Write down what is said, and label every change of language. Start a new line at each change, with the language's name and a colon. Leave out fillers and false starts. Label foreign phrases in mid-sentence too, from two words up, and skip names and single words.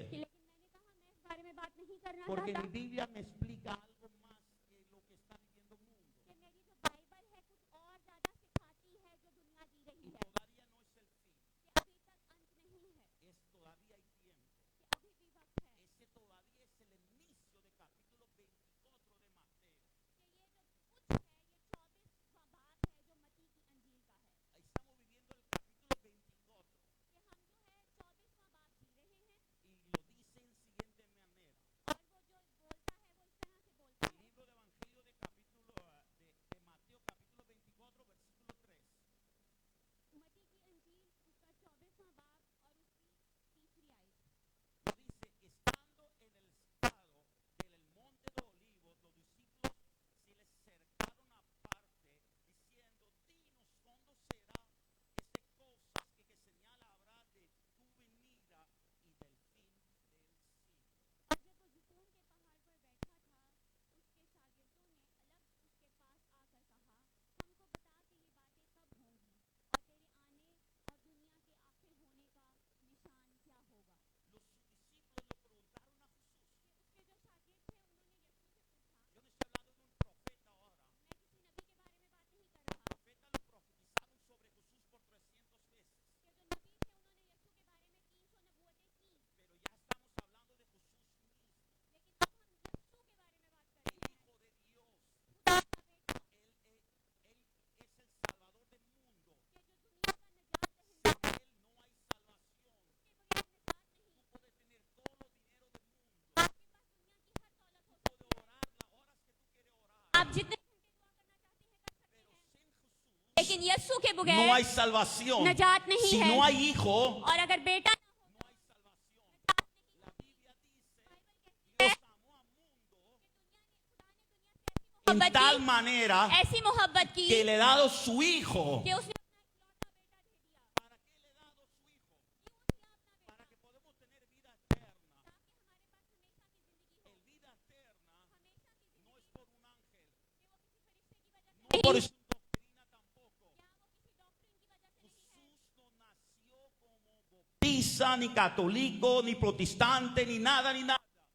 Urdu: لیکن میں نے کہا میں اس بارے میں بات نہیں کرنا Porque चाहता
Spanish: mi Biblia me explica algo más que lo que está viviendo el mundo.
Urdu: کہ میری جو بائبل ہے کچھ اور زیادہ سکھاتی ہے جو دنیا جی رہی Y है
Spanish: todavía no es el fin.
Urdu: کہ ابھی تک انت نہیں ہے,
Spanish: Es todavía hay tiempo.
Urdu: کہ ابھی بھی وقت ہے,
Spanish: Ese todavía es el inicio del capítulo 24 de Mateo.
Urdu: کہ یہ جو کچھ ہے یہ 24واں باب ہے جو متی کی انجیل کا ہے
Spanish: Ahí estamos viviendo el capítulo 24.
Urdu: کہ ہم جو ہے 24واں باب جی رہے ہیں.
Spanish: Y lo dice en siguiente manera.
Urdu: اور وہ جو بولتا ہے وہ اس طرح سے بولتا El है
Spanish: libro de Evangelio de Mateo capítulo 24 versículo 3.
Urdu: متی کی انجیل اس کا 24واں باب اور اس کی تیسری آیت.
Spanish: Lo dice, estando en el estado del monte de Olivos, los discípulos se les acercaron aparte, diciendo, dinos cuándo será este cosas que señal habrá de tu venida y del fin del siglo.
Urdu: اور جب وہ زیتون کے پہاڑ پر بیٹھا تھا اس کے شاگردوں نے الگ اس کے پاس آ کر کہا، ہم کو بتا کہ یہ باتیں کب ہوں گی اور تیرے آنے اور دنیا کے آخر ہونے کا نشان کیا ہوگا.
Spanish: Los discípulos le preguntaron a Jesús.
Urdu: اس کے جو شاگرد تھے انہوں نے یسوع سے پوچھا,
Spanish: Yo no estoy hablando de un profeta ahora.
Urdu: میں کسی نبی کے بارے میں بات نہیں کر رہا,
Spanish: Los profetas lo profetizaron sobre Jesús por 300 veces.
Urdu: کہ جو نبی تھے انہوں نے یسوع کے بارے میں 300 نبوتیں کیں,
Spanish: Pero ya estamos hablando de Jesús mismo,
Urdu: لیکن اب ہم یسوع کے بارے میں بات کر el رہے ہیں,
Spanish: Hijo de Dios.
Urdu: خدا کا بیٹا,
Spanish: Él es el Salvador del mundo.
Urdu: کہ جو دنیا کا نجات Sin दहिंदा,
Spanish: Él no hay salvación.
Urdu: اس کے بغیر نجات نہیں.
Spanish: Tú puedes tener todo el dinero del mundo.
Urdu: آپ کے پاس دنیا کی ہر دولت ہو Puedes سکتی ہے,
Spanish: orar las horas que tú quieres orar.
Urdu: آپ جتنے گھنٹے دعا کرنا چاہتے ہیں کر سکتے Pero हैं,
Spanish: sin Jesús
Urdu: لیکن یسوع کے no बगैर
Spanish: hay salvación.
Urdu: نجات نہیں Si है।
Spanish: no hay hijo,
Urdu: اور اگر بیٹا
Spanish: no hay salvación. La Biblia dice, Dios amó al mundo en
Urdu: मोहब्बत
Spanish: tal
Urdu: की,
Spanish: manera
Urdu: ایسی محبت کی
Spanish: que le ha dado su hijo.
Urdu: کہ اس نے
Spanish: ¿Para qué le ha dado su hijo? Para que podamos tener vida eterna. El vida eterna no es por un ángel, no por su doctrina tampoco. Jesús no nació como bautista, ni católico, ni protestante, ni nada, ni nada.